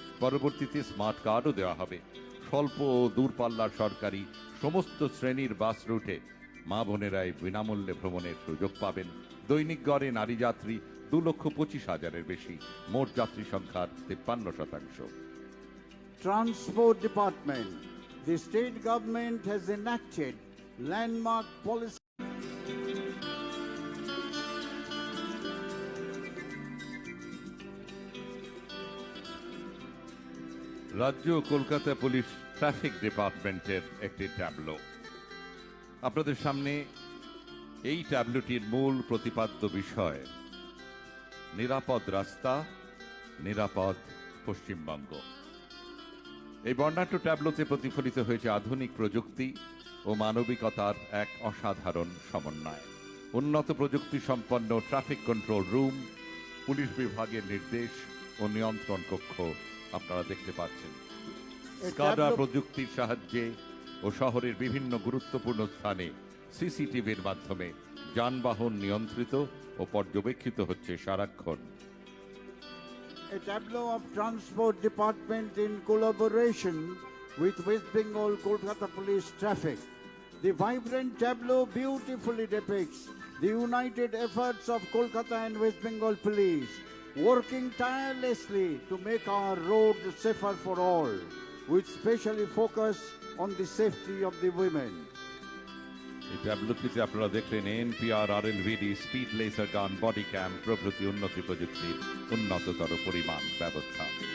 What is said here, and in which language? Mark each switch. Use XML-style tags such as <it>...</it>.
<bn>পরবর্তীতে স্মার্ট কার্ডও দেওয়া হবে। স্বল্প ও দূরপাল্লার সরকারি সমস্ত শ্রেণীর বাস রুটে মা বোনেরাই বিনামূল্যে ভ্রমণের সুযোগ পাবেন। দৈনিক গড়ে নারী যাত্রী 2,25,000-এর বেশি, মোট যাত্রী সংখ্যার 53%।</bn> <en>Transport Department, the state government has enacted landmark policy.</en> <bn>রাজ্য কলকাতা পুলিশ ট্রাফিক ডিপার্টমেন্টের একটি ট্যাবলো আপনাদের সামনে। এই ট্যাবলোটির মূল প্রতিপাদ্য বিষয় নিরাপদ রাস্তা, নিরাপদ পশ্চিমবঙ্গ। এই বর্ণাঢ্য ট্যাবলোতে প্রতিফলিত হয়েছে আধুনিক প্রযুক্তি ও মানবিকতার এক অসাধারণ সমন্বয়। উন্নত প্রযুক্তি সম্পন্ন ট্রাফিক কন্ট্রোল রুম, পুলিশ বিভাগের নির্দেশ ও নিয়ন্ত্রণ কক্ষ আপনারা দেখতে পাচ্ছেন। স্কাডা প্রযুক্তির সাহায্যে ও শহরের বিভিন্ন গুরুত্বপূর্ণ স্থানে সিসিটিভির মাধ্যমে যানবাহন নিয়ন্ত্রিত ও পর্যবেক্ষিত হচ্ছে সারাক্ষণ।</bn> <en>A tableau of Transport Department in collaboration with West Bengal Kolkata Police Traffic. The vibrant tableau beautifully depicts the united efforts of Kolkata and West Bengal Police, working tirelessly to make our roads safer for all, with specially focus on the safety of the women.</en> <bn>এই ট্যাবলেটটিতে আপনারা দেখলেন NPR, আরএলভিডি, speed laser গান, body ক্যাম প্রভৃতি উন্নতি প্রযুক্তির উন্নততর পরিমাণ ব্যবস্থা।</bn>